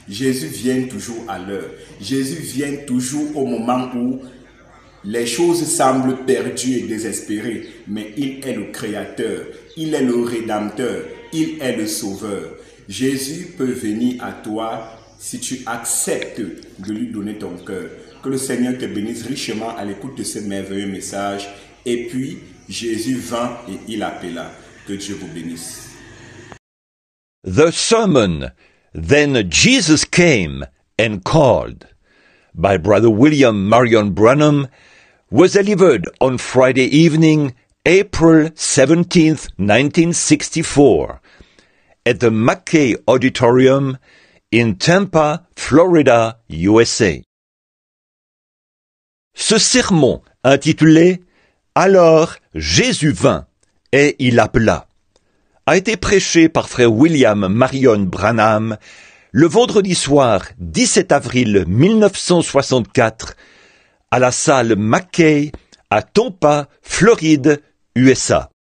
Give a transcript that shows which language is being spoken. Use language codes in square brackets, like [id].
[fr] Jésus vient toujours à l'heure. Jésus vient toujours au moment où les choses semblent perdues et désespérées, mais il est le Créateur, il est le Rédempteur, il est le Sauveur. Jésus peut venir à toi si tu acceptes de lui donner ton cœur. Que le Seigneur te bénisse richement à l'écoute de ce merveilleux message. Et puis, Jésus vint et il appela. Que Dieu vous bénisse. [en] The sermon, Then Jesus Came and Called, by Brother William Marion Branham, was delivered on Friday evening, April 17th, 1964, at the Mackay Auditorium in Tampa, Florida, USA. [fr] Ce sermon, intitulé « Alors Jésus vint et il appela », a été prêché par frère William Marion Branham le vendredi soir 17 avril 1964 à la salle Mackay à Tampa, Floride, USA.